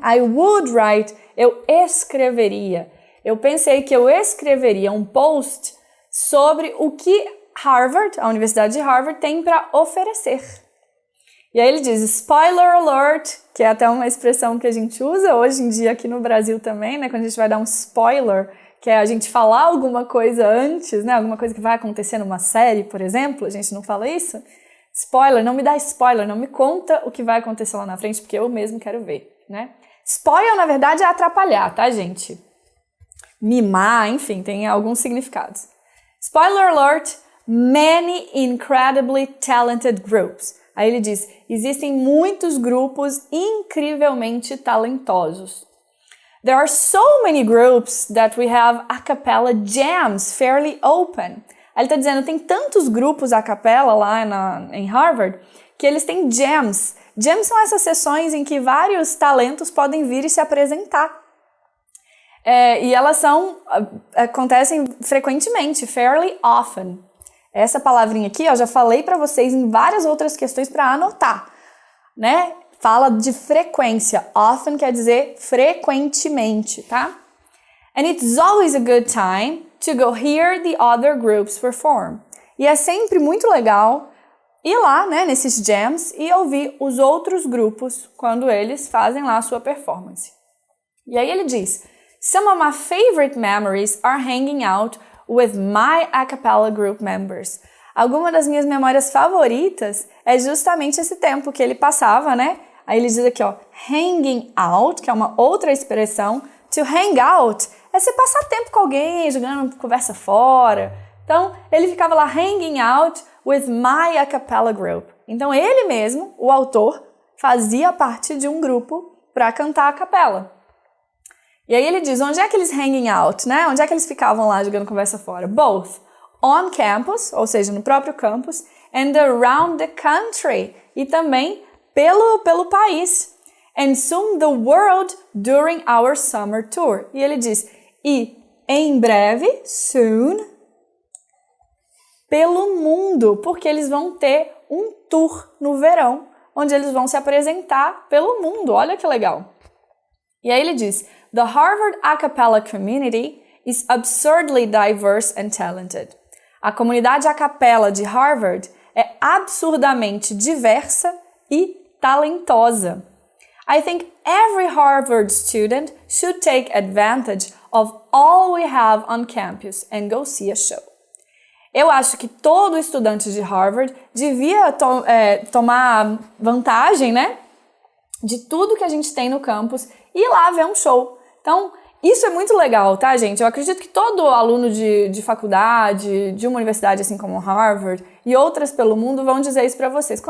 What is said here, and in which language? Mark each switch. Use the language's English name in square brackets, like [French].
[English] I would write, [Portuguese] eu escreveria. Eu pensei que eu escreveria um post sobre o que Harvard, a Universidade de Harvard, tem para oferecer. E aí ele diz, [English] spoiler alert, [Portuguese] que é até uma expressão que a gente usa hoje em dia aqui no Brasil também, né? Quando a gente vai dar um spoiler, que é a gente falar alguma coisa antes, né? Alguma coisa que vai acontecer numa série, por exemplo, a gente não fala isso? Spoiler, não me dá spoiler, não me conta o que vai acontecer lá na frente, porque eu mesmo quero ver, né? Spoiler, na verdade, é atrapalhar, tá, gente? Mimar, enfim, tem alguns significados. [English] Spoiler alert, many incredibly talented groups. [Portuguese] Aí ele diz, existem muitos grupos incrivelmente talentosos. [English] There are so many groups that we have a cappella jams fairly open. [Portuguese] Aí ele está dizendo, tem tantos grupos a capella lá em Harvard, que eles têm jams. Jams são essas sessões em que vários talentos podem vir e se apresentar. E elas acontecem frequentemente, [English] fairly often. [Portuguese] Essa palavrinha aqui, eu já falei para vocês em várias outras questões para anotar, né? Fala de frequência. Often quer dizer frequentemente, tá? [English] And it's always a good time to go hear the other groups perform. [Portuguese] E é sempre muito legal ir lá, né, nesses jams e ouvir os outros grupos quando eles fazem lá a sua performance. E aí ele diz, [English] some of my favorite memories are hanging out with my a cappella group members. [Portuguese] Alguma das minhas memórias favoritas é justamente esse tempo que ele passava, né? Aí ele diz aqui, ó, hanging out, que é uma outra expressão. To hang out é você passar tempo com alguém, jogando conversa fora. Então, ele ficava lá [English] hanging out with my a cappella group. [Portuguese] Então, ele mesmo, o autor, fazia parte de um grupo para cantar a capela. E aí ele diz, onde é que eles hanging out, né? Onde é que eles ficavam lá jogando conversa fora? [English] Both on campus, [Portuguese] ou seja, no próprio campus, [English] and around the country, [Portuguese] e também pelo país. [English] And soon the world during our summer tour. [Portuguese] E ele diz, e em breve, soon, pelo mundo, porque eles vão ter um tour no verão, onde eles vão se apresentar pelo mundo. Olha que legal. E aí ele diz, [English] the Harvard a cappella community is absurdly diverse and talented. [Portuguese] A comunidade a cappella de Harvard é absurdamente diversa e talentosa. [English] I think every Harvard student should take advantage of all we have on campus and go see a show. [Portuguese] Eu acho que todo estudante de Harvard devia tomar vantagem, né, de tudo que a gente tem no campus e ir lá ver um show. Então, isso é muito legal, tá, gente? Eu acredito que todo aluno de faculdade, de uma universidade assim como Harvard e outras pelo mundo vão dizer isso pra vocês.